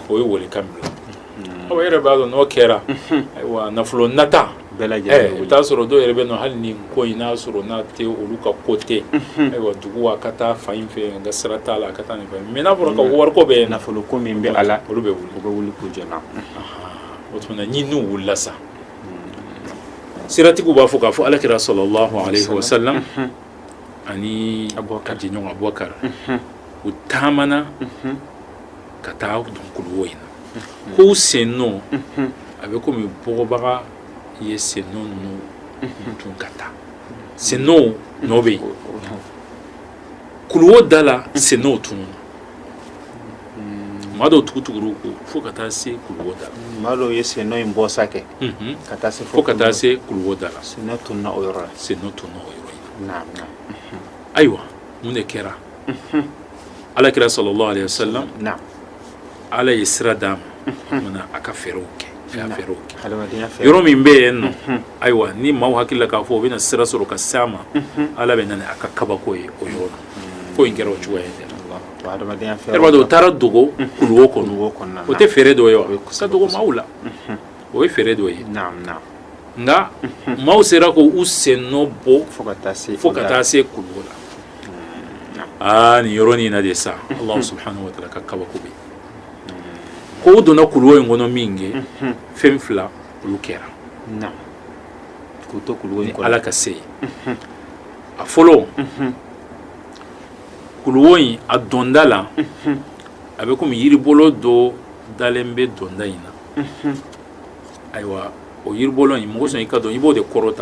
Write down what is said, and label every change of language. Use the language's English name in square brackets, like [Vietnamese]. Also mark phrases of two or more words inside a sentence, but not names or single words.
[Bambara] aw yɛrɛ b'a dɔn n'o kɛra ayiwa nafolo nata i t'a sɔrɔ dɔw yɛrɛ bɛ nɔ hali ni ko in n'a sɔrɔ n'a tɛ olu ka ko tɛ ayiwa dugu a ka taa fan in fɛ nka sira t'a la a ka taa nin fɛ mais n'a fɔra ka wariko bɛ nafolo ko min bɛ a la olu bɛ wuli k'u jɔ n'a o tuma ni n'u wulila sa siratigiw b'a fɔ k'a fɔ alakira [Arabic] صلى الله عليه وسلم [Bambara] ani a jɛɲɔgɔn abubakar u taamana ka taa don kuluwo in na k'u sen nɔ a bɛ komi bɔgɔbaga ye sen nɔ ninnu tun ka taa sen nɔ nɔ bɛ yen kuluwo da la sen nɔ tunu maa dɔw tugutuguru ko fo ka taa se kuluwo da la maa dɔw ye sen nɔ in bɔ sakɛ ka taa se fo ka taa se kuluwo da la sen nɔ tununa o yɔrɔ la sen nɔ tununa o yɔrɔ in na ayiwa mun de kɛra alakira [Arabic] صلى الله عليه وسلم [Bambara] ala ye sira d'a ma mana a ka fɛɛrɛw kɛ yɔrɔ min bɛ yen nɔ ayiwa ni maaw hakili la k'a fɔ o bɛna sira sɔrɔ ka s'a ma ala bɛ na ni a ka kabako ye o yɔrɔ la ko in kɛra o cogoya ye dɛ yɛrɛ b'a dɔn o taara dogo kuluwo kɔnɔ o tɛ fɛɛrɛ dɔ ye wa ka dogo maaw la o ye fɛɛrɛ dɔ ye nka maaw sera k'u sen nɔ bɔ fo ka taa se kuluwo la nin yɔrɔnin na de sa [Arabic] الله سبحانه وتعالى [Bambara] ka kabako bɛ ko u donna kuluwo in kɔnɔ min kɛ fɛn fila olu kɛra ni ala ka se ye a fɔlɔ kuluwo in a donda la a bɛ komi yiribolo dɔ dalen bɛ donda in na ayiwa o yiribolo in mɔgɔ sɔn i ka dɔn i b'o de kɔrɔta